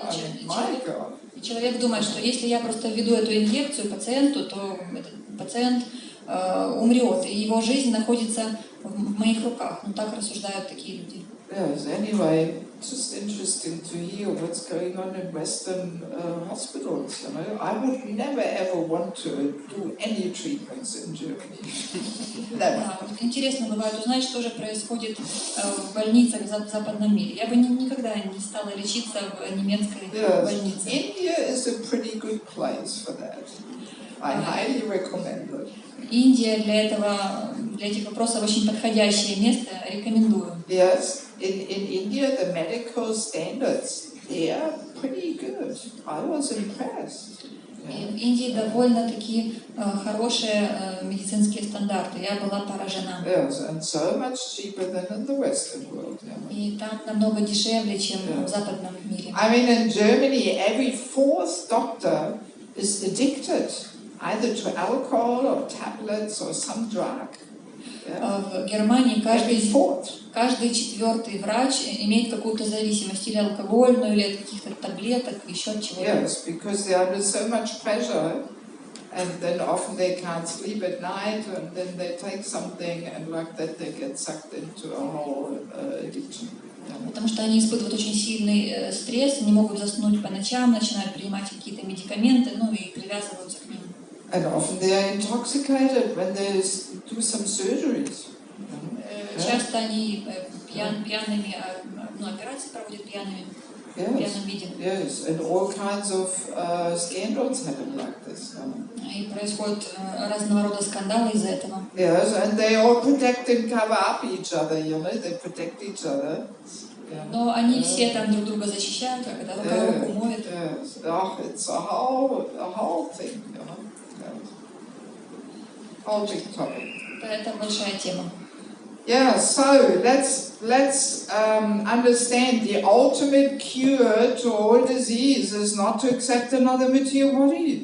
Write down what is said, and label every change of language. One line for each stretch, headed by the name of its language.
English: I mean, my God.
Russian: И человек думает, что если я просто введу эту инъекцию пациенту, то этот пациент умрет, и его жизнь находится в моих руках. Ну так рассуждают такие люди.
English: Yes, anyway, just interesting to hear what's going on in Western hospitals, you know. I would never ever want to do any treatments in Germany. Never.
Russian: Да, интересно бывает узнать, что же происходит в больницах в западном мире. Я бы никогда не стала лечиться в немецкой больнице.
English: India is a pretty good place for that. I highly recommend it.
Russian: Индия для этих вопросов очень подходящее место, рекомендую.
English: Yes, in India the medical standards, they are pretty good. I was impressed.
Russian: И в Индии довольно-таки хорошие медицинские стандарты. Я была поражена.
English: Yes, and so much cheaper than in the Western world.
Russian: И там намного дешевле, чем в западном мире.
English: I mean, in Germany, every fourth doctor is addicted, either to alcohol or tablets or some drug.
Russian: В Германии каждый четвертый врач имеет какую-то зависимость, или алкогольную, или от каких-то таблеток, еще от чего-то.
English: Yes, because they are under so much pressure, and then often they can't sleep at night, and then they take something, and like that they get sucked into a whole addiction.
Russian: Потому что они испытывают очень сильный стресс, не могут заснуть по ночам, начинают принимать какие-то медикаменты, и привязываются к ним.
English: And often they are intoxicated when they do some surgeries.
Russian: Часто они пьяными, операции проводят пьяным видом.
English: Yes, and all kinds of scandals happen like this.
Russian: И происходят разного рода скандалы из-за этого.
English: Yes, and they all protect and cover up each other, you know, they protect each other.
Russian: Но они все там друг друга защищают, как это руку моет.
English: Yes, it's a whole thing, you know. Whole big topic.
Russian: Это большая тема.
English: Yeah, so let's understand the ultimate cure to all disease is not to accept another material body.